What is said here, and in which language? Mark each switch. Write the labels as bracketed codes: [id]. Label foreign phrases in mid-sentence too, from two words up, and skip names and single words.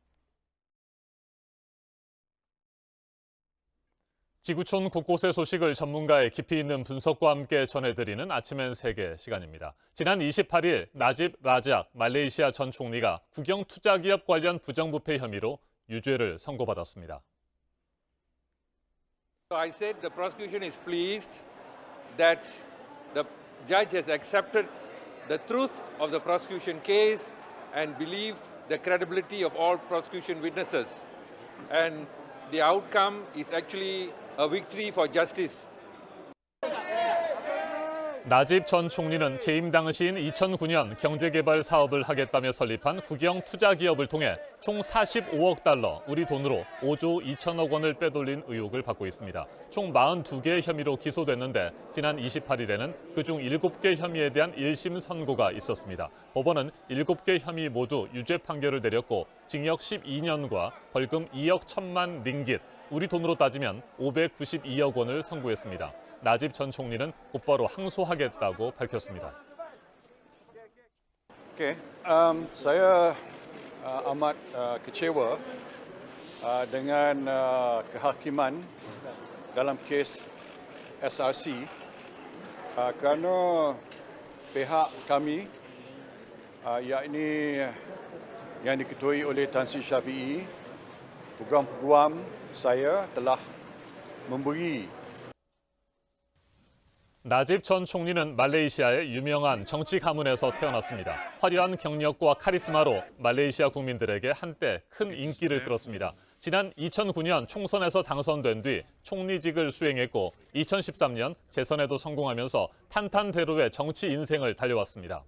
[ko] 지구촌 곳곳의 소식을 전문가의 깊이 있는 분석과 함께 전해드리는 아침엔 세계 시간입니다. 지난 28일 나집 라작 말레이시아 전 총리가 국영 투자기업 관련 부정부패 혐의로 유죄를 선고받았습니다. [en] I said the prosecution is pleased that the judge has accepted the truth of the prosecution case and believed the credibility of all prosecution witnesses. And the outcome is actually a victory for justice. [ko] 나집 전 총리는 재임 당시인 2009년 경제개발 사업을 하겠다며 설립한 국영 투자기업을 통해 총 45억 달러, 우리 돈으로 5조 2천억 원을 빼돌린 의혹을 받고 있습니다. 총 42개의 혐의로 기소됐는데 지난 28일에는 그중 7개 혐의에 대한 1심 선고가 있었습니다. 법원은 7개 혐의 모두 유죄 판결을 내렸고 징역 12년과 벌금 2억 1천만 링깃, 우리 돈으로 따지면 592억 원을 선고했습니다. 나집 전 총리는 곧바로 항소하겠다고 밝혔습니다. [ms] Okay, saya amat kecewa dengan kehakiman dalam kes SRC kerana pihak kami yakni yang diketuai oleh Tan Sri Syafiee, peguam-peguam saya telah memberi. [ko] 나집 전 총리는 말레이시아의 유명한 정치 가문에서 태어났습니다. 화려한 경력과 카리스마로 말레이시아 국민들에게 한때 큰 인기를 끌었습니다. 지난 2009년 총선에서 당선된 뒤 총리직을 수행했고 2013년 재선에도 성공하면서 탄탄대로의 정치 인생을 달려왔습니다.